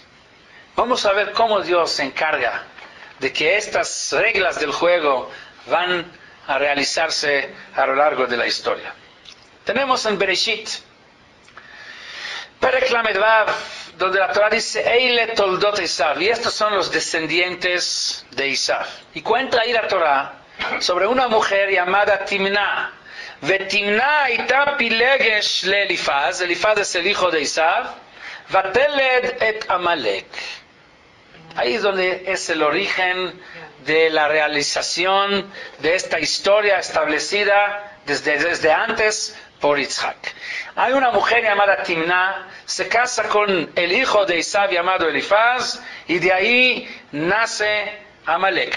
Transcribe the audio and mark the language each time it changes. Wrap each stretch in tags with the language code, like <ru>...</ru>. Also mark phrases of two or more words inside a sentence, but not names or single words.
<es>Vamos a ver cómo Dios se encarga de que estas reglas del juego van a realizarse a lo largo de la historia. Tenemos en Bereshit,</es> <he>פרק ל״ו,</he> <es>donde la Torah dice</es> <he>אלה תולדות עשו,</he> <es>y estos son los descendientes de Esav. Y cuenta ahí la Torah sobre una mujer llamada Timna.</es> <he>ותמנע היתה פילגש לאליפז.</he> <es>Elifaz es el hijo de Esav.</es> <he>ותלד את עמלק.</he> <es>Ahí es donde es el origen de la realización de esta historia establecida desde antes por Yitzhak. Hay una mujer llamada Timna, se casa con el hijo de Esav llamado Elifaz, y de ahí nace Amalek.</es>